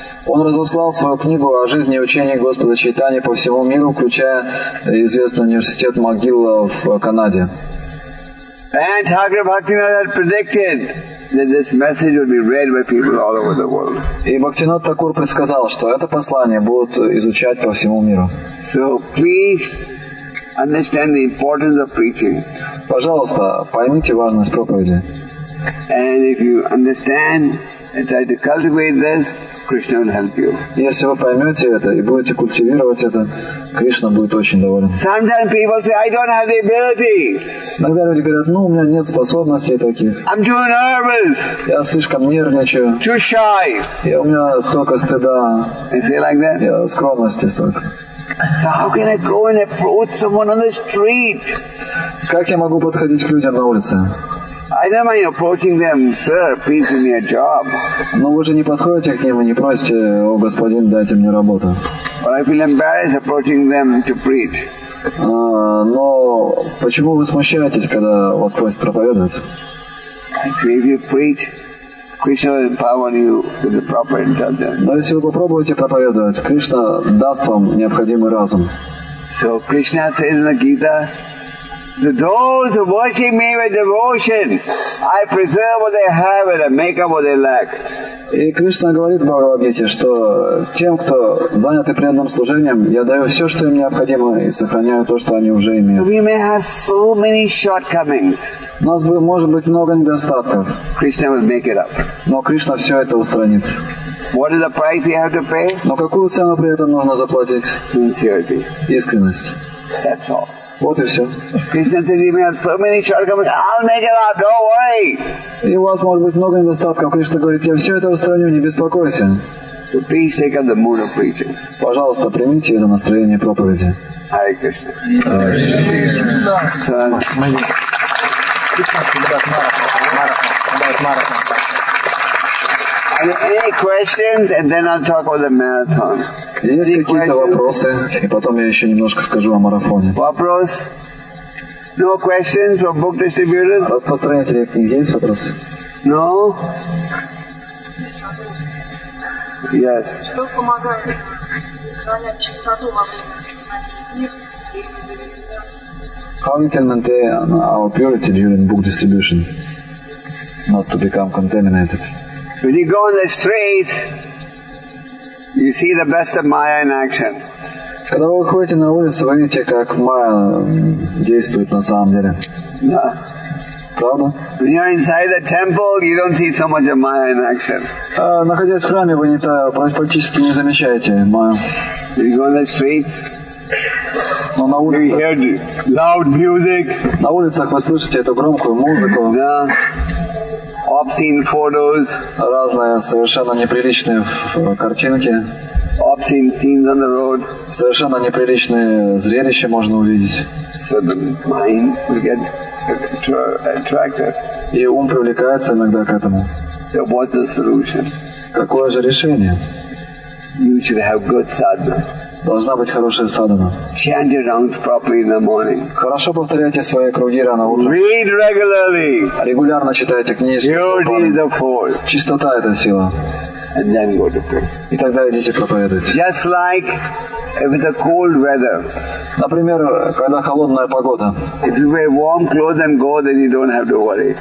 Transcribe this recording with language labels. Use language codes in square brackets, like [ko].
[ru] Он разослал свою книгу о жизни и учении Господа Чайтаньи по всему миру, включая известный университет МcGill в Канаде. [en] And Thakur Bhaktivinoda had predicted that this message would be read by people all over the world. [ru] И Бхактивинод Такур предсказал, что это послание будут изучать по всему миру. [en] So please understand the importance of preaching. [ru] Пожалуйста, поймите важность проповеди. [en] And if you understand and try to cultivate this, Krishna will help you. [ru] Если вы поймете это и будете культивировать это, Кришна будет очень доволен. [en] Sometimes people say, "I don't have the ability. [ru] Иногда люди говорят: у меня нет способностей таких. [en] I'm too nervous, [ru] Я слишком нервничаю. [en] too shy." [ru] И у меня столько стыда. [en] They say like that. [ru] И скромности столько. [en] So how can I go and approach someone on the street? [ru] Как я могу подходить к людям на улице? [en] I don't mind approaching them, "Sir, please give me a job." [ru] Но вы же не подходите к ним и не просите: о, господин, дайте мне работу. [en] But I feel embarrassed approaching them to preach. [ru] Но почему вы смущаетесь, когда вас просят проповедовать? [en] Actually, if you preach, Krishna will empower you with the proper intelligence. [ru] Но если вы попробуете проповедовать, Кришна даст вам необходимый разум. [en] So Krishna says in the Gita, to those who worship me with devotion, I preserve what they have and I make up what they lack. [ru] И Кришна говорит в Бхагавад-гите, что тем, кто заняты преданным служением, я даю все, что им необходимо, и сохраняю то, что они уже [en] So [ru] имеют. [en] we may have so many shortcomings. [ru] У нас может быть много недостатков, [en] Krishna will make it up. [ru] но Кришна все это устранит. [en] What is the price we have to pay? [ru] Но какую цену при этом нужно заплатить? [en] Sincerity. [ru] Искренность. [en] That's all. [ru] Вот и все. [en] Krishna says you may have so many shortcomings, I'll make it up, don't worry. [ru] И у вас может быть много недостатков. Кришна говорит, я все это устраню, не беспокойся. [en] So please take up the mood of preaching. [ru] Пожалуйста, примите это настроение проповеди. [en] Hare Krishna. Any questions? And then I'll talk about the marathon. [ru] Есть какие-то вопросы? И потом я еще немножко скажу о марафоне. Вопрос? [en] No questions from book distributors? [ru] Распространители книг, есть вопросы? [en] No? Yes. [ru] Что помогает сохранять чистоту во время книг? [en] How we can maintain our purity during book distribution, not to become contaminated? When you go on the streets, you see the best of Maya in action. [ru] Когда вы выходите на улицу, вы видите, как Майя действует на самом деле. [en] Yeah. [ru] Правда? [en] When you're inside the temple, you don't see so much of Maya in action. [ru] Находясь в храме, вы практически не замечаете Майю. [en] When you go on the streets, [ru] Но на [en] you [ru] улицах, [en] hear loud music, [ru] на улицах вы слышите эту громкую музыку, [en] yeah. Obscene photos, [ru] разные совершенно неприличные картинки, [en] obscene scenes on the road. [ru] совершенно неприличные зрелища можно увидеть. [en] So the mind will get attracted. [ru] И ум привлекается иногда к этому. [en] So what's the solution? [ru] Какое же решение? [en] You should have good sadhana. [ru] Должна быть хорошая садхана. [en] Chant your rounds properly in the morning. [ru] Хорошо повторяйте свои круги рано утром. [en] Read regularly. [ru] Регулярно читайте книжки. [en] Purity is the force. [ru] Чистота — это сила. [en] And then go to pray. [ru] И тогда идите проповедуйте. [en] Just like if it's a cold weather. [ru] Например, когда холодная погода. [en] If you wear warm clothes and go, then you don't have to worry.